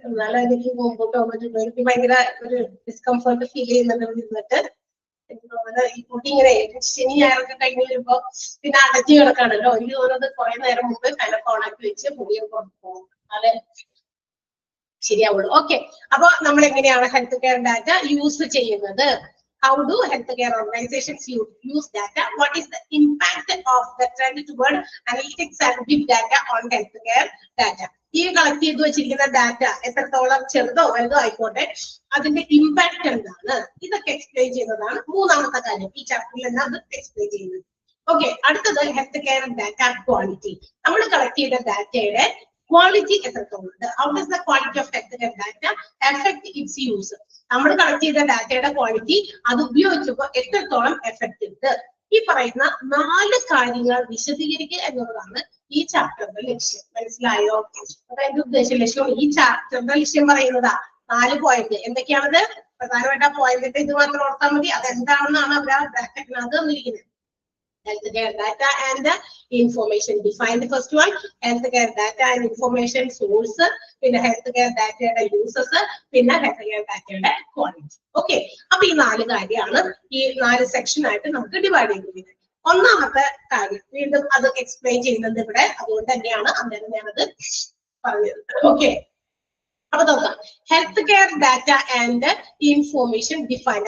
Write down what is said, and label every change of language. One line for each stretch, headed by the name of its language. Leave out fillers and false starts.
Malayalam: എന്നാലും എനിക്ക് മുമ്പോട്ട് പോകാൻ പറ്റുള്ളൂ. എനിക്ക് ഭയങ്കര ഒരു ഡിസ്കംഫർട്ട് ഫീൽ ചെയ്യുന്നുണ്ട് ഇരുന്നിട്ട്. എനിക്ക് തോന്നുന്നത് ഈ കുട്ടി ഇങ്ങനെ ശനി ഞായറൊക്കെ കഴിഞ്ഞ് വരുമ്പോ പിന്നെ അടച്ചു കിടക്കാണല്ലോ. എനിക്ക് തോന്നുന്നത് കുറെ നേരം മുമ്പ് ഫാനൊക്കെ ഓണാക്കി വെച്ച് പൊടിയൊക്കെ പുറത്ത് പോകും. അതെ, ശരിയാവുള്ളൂ. ഓക്കെ, അപ്പൊ നമ്മൾ എങ്ങനെയാണ് ഹെൽത്ത് കെയർ ഡാറ്റ യൂസ് ചെയ്യുന്നത്?
English: How do healthcare organizations use data? What is the impact of the trend toward analytics and big data on healthcare data?
Malayalam: ഈ കളക്ട് ചെയ്ത് വെച്ചിരിക്കുന്ന ഡാറ്റ എത്രത്തോളം ചെറുതോ വലുതോ ആയിക്കോട്ടെ, അതിന്റെ ഇമ്പാക്ട് എന്താണ്, ഇതൊക്കെ എക്സ്പ്ലെയിൻ ചെയ്യുന്നതാണ് മൂന്നാമത്തെ കാര്യം. ഈ ചാപ്റ്ററിൽ തന്നെ അത് എക്സ്പ്ലെയിൻ ചെയ്യുന്നത്. ഓക്കെ, അടുത്തത് ഹെൽത്ത് കെയർ ഡാറ്റ ക്വാളിറ്റി. നമ്മൾ കളക്ട് ചെയ്ത ഡാറ്റയുടെ ക്വാളിറ്റി എത്രത്തോളം ഉണ്ട്?
English: How does the quality of health care data affect its use?
Malayalam: നമ്മൾ കളക്ട് ചെയ്ത ഡാറ്റയുടെ ക്വാളിറ്റി അത് ഉപയോഗിച്ചപ്പോൾ എത്രത്തോളം എഫക്ട് ഉണ്ട്? ഈ പറയുന്ന 4 കാര്യങ്ങൾ വിശദീകരിക്കുക എന്നുള്ളതാണ് ഈ ചാപ്റ്ററിന്റെ ലക്ഷ്യം. മനസ്സിലായോ? അതായത് ലക്ഷ്യം ഈ ചാപ്റ്ററിന്റെ ലക്ഷ്യം പറയുന്നതാ 4 പോയിന്റ്. എന്തൊക്കെയാണത്? പ്രധാനപ്പെട്ട ആ പോയിന്റിന്റെ ഇത് മാത്രം ഓർത്താൽ മതി. അതെന്താണെന്നാണ് അവർ ആ ബ്രാക്കറ്റിനകത്ത് തന്നിരിക്കുന്നത്.
English: Healthcare data and information. Define the first one. Healthcare data and information source. പിന്നെ healthcare data users. പിന്നെ healthcare data quality.
Malayalam: ഓക്കെ, അപ്പൊ ഈ 4 കാര്യമാണ് ഈ 4 സെക്ഷൻ ആയിട്ട് നമുക്ക് ഡിവൈഡ് ചെയ്തിരിക്കുന്നത്. ഒന്നാമത്തെ കാര്യം വീണ്ടും അത് എക്സ്പ്ലെയിൻ ചെയ്യുന്നത് ഇവിടെ, അതുകൊണ്ട് തന്നെയാണ് അന്നേരം ഞാനത് പറഞ്ഞത്. ഓക്കെ, അപ്പൊ നോക്കാം.
English: Health care data and information define.